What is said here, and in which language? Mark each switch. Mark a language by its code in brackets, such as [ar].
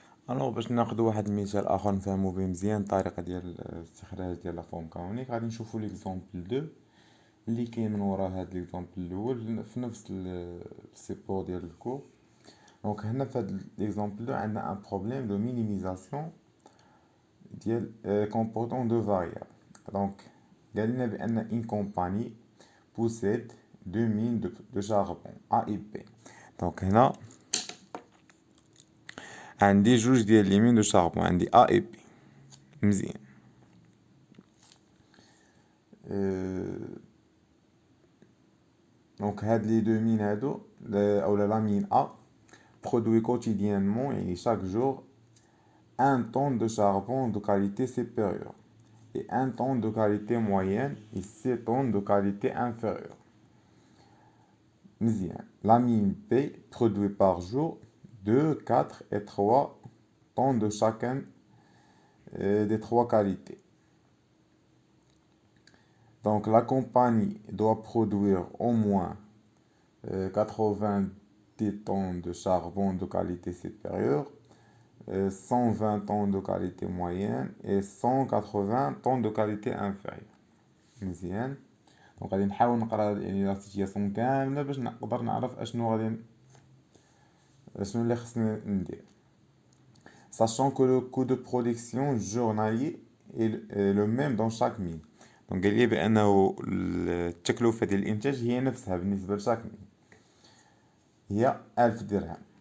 [ar] الوغ باش ناخذ واحد المثال اخر نفهموا به مزيان الطريقه ديال الاستخراج ديال لا فورم كانونيك، غادي نشوفوا ليكزامبل 2 اللي كاين من وراء هذا ليكزامبل الاول في نفس السيبور ديال الكور. دونك هنا في هذا ليكزامبل 2 عندنا ان بروبليم دو مينيميزاسيون ديال كومبورتون دو فاريابل. دونك قال لنا بان ان كومباني [fr] possède deux mines de charbon A et B. [ar] دونك هنا عندي جوج ديال لي مين دو شاربون، عندي A et B. مزيان. دونك هاد لي دو مين هادو اولا لا [fr] مين A produit quotidiennement يعني chaque jour un tonne de charbon de qualité supérieure et un tonne de qualité moyenne et 7 tonnes de qualité inférieure. [ar] مزيان. [fr] La mine B produit par jour 2, 4 et 3 tonnes de chacun des 3 qualités. Donc la compagnie doit produire au moins 90 tonnes de charbon de qualité supérieure, 120 tonnes de qualité moyenne et 180 tonnes de qualité inférieure. [ar] مزيان. دونك غادي نحاول نقرا يعني لا سيتياسيون كامله باش نقدر نعرف اشنو اللي خصني ندير. [fr] Sachant que le coût de production journalier est le même dans chaque mine. [ar] دونك قال لي بانه التكلفه ديال الانتاج هي نفسها بالنسبه لشاك مين، هي 1000 درهم.